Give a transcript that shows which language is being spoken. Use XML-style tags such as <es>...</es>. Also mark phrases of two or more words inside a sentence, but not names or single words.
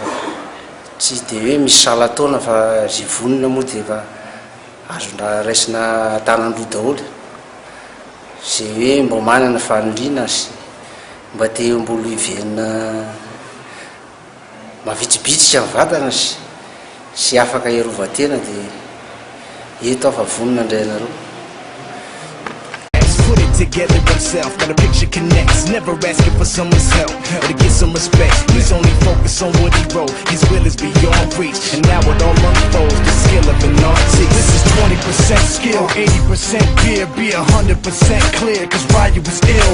<mg>Tsy dia hoe misy salan-taona fa rivonina moa dia efa azona raisina tanandroa daholo, zay hoe mba manana fanolina sy mba te mbolo hiverina mavitsibitsika amin'ny vatana sy afaka iarovatena dia eto aho fa vonona indray anareo.</mg> <en>Put it together himself, got a picture connects, never asking for someone's help or to get some respect. He's only focused on what he wrote, his will is beyond reach, and now it all unfolds, the skill of an artist. This is 20% skill, 80% fear, be 100% clear, cause Ryu was ill.</en>